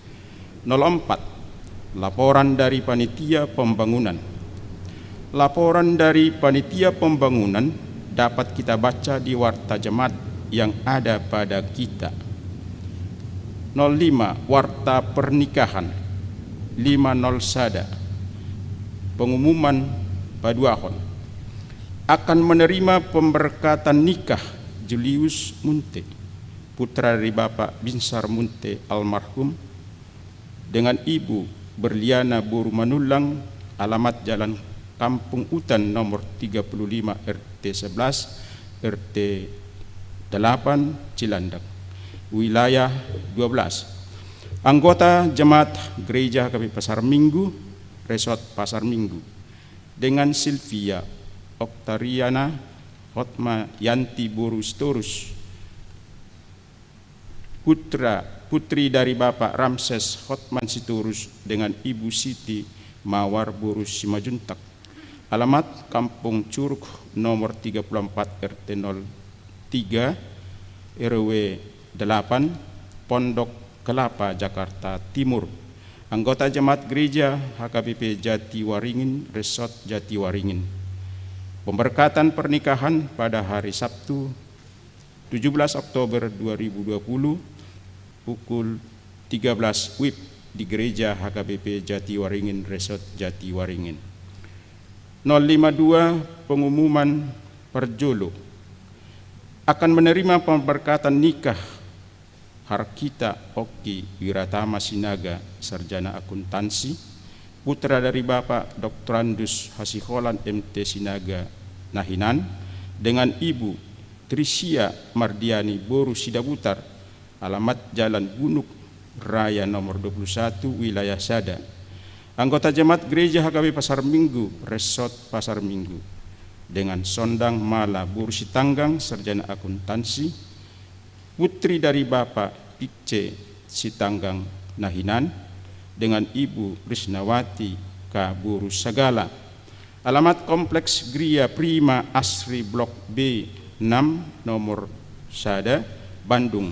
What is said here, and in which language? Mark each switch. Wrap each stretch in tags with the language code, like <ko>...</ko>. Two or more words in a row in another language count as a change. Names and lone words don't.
<id>04 laporan dari panitia pembangunan. Laporan dari panitia pembangunan dapat kita baca di Warta Jemaat yang ada pada kita. 05 Warta pernikahan 50 sada. Pengumuman Paduahon akan menerima pemberkatan nikah Julius Munte, putra dari Bapak Binsar Munte almarhum, dengan Ibu Berliana Boru Manulang, alamat Jalan Kampung Utan nomor 35 RT 11 RT 8 Cilandak, wilayah 12. Anggota Jemaat Gereja HKB Pasar Minggu, Resort Pasar Minggu, dengan Silvia Oktariana Hotma Yanti Boru Storus, putri dari Bapak Ramses Hotman Sitorus, dengan Ibu Siti Mawar Boru Simajuntak, alamat Kampung Curug nomor 34 RT 03 RW 8 Pondok Kelapa Jakarta Timur. Anggota Jemaat Gereja HKBP Jatiwaringin, Resort Jatiwaringin. Pemberkatan pernikahan pada hari Sabtu 17 Oktober 2020 pukul 13 WIB di Gereja HKBP Jatiwaringin, Resort Jatiwaringin. 052 pengumuman Perjolo akan menerima pemberkatan nikah Harkita Oki Wiratama Sinaga, sarjana akuntansi, putra dari Bapak Dr. Andus Hasiholan MT Sinaga Nahinan, dengan Ibu Trisia Mardiani Boru Sidabutar, alamat Jalan Gunung Raya nomor 21 wilayah Sada. Anggota Jemaat Gereja HKB Pasar Minggu, Resort Pasar Minggu, dengan Sondang Mala Boru Sitanggang, sarjana akuntansi, putri dari Bapak Pikce Sitanggang Nahinan, dengan Ibu Risnawati K. Boru Sagala, alamat Kompleks Gria Prima Asri Blok B 6 nomor Sada, Bandung.</id>